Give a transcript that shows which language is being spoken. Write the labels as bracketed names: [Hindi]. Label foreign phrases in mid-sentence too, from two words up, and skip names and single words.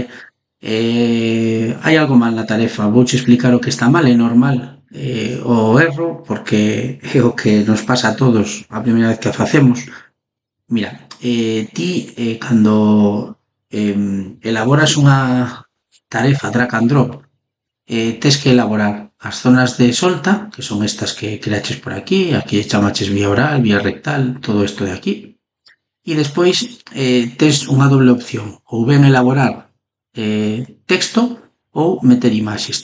[Galician] Hai algo mal na tarefa, vouche explicar o que está mal, é normal, o erro, porque é o que nos pasa a todos a primeira vez que a facemos. Mira, ti, cando elaboras unha tarefa [English] drag and drop, [Galician] tes que elaborar as zonas de solta, que son estas que creaches por aquí, aquí chamaches vía oral, vía rectal, todo isto de aquí, e despois tes unha doble opción, ou ben elaborar texto ou meter imaxes.